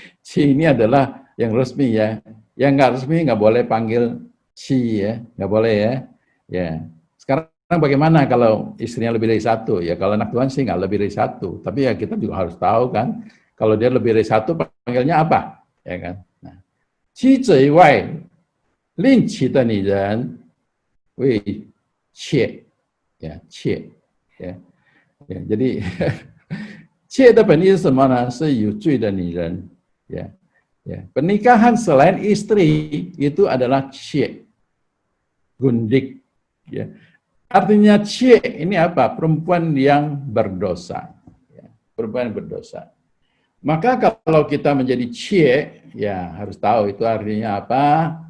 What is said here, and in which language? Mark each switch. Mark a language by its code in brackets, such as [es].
[id] Qi ini adalah yang resmi ya. Yang nggak resmi nggak boleh panggil Qi ya. Nggak boleh ya. Ya. Sekarang bagaimana kalau istrinya lebih dari satu? Ya kalau anak Tuhan sih nggak lebih dari satu. Tapi ya kita juga harus tahu kan, kalau dia lebih dari satu panggilnya apa? Ya kan? [zh] Nah, 妻子以外，另娶的女人为妾，呀妾，呀， [id] jadi [zh] 妾的本意是什么呢？是有罪的女人，ya, ya. [id] Pernikahan selain istri itu adalah 妾， gundik, ya. Artinya cie ini apa? Perempuan yang berdosa. Ya, perempuan yang berdosa. Maka kalau kita menjadi cie, ya harus tahu itu artinya apa?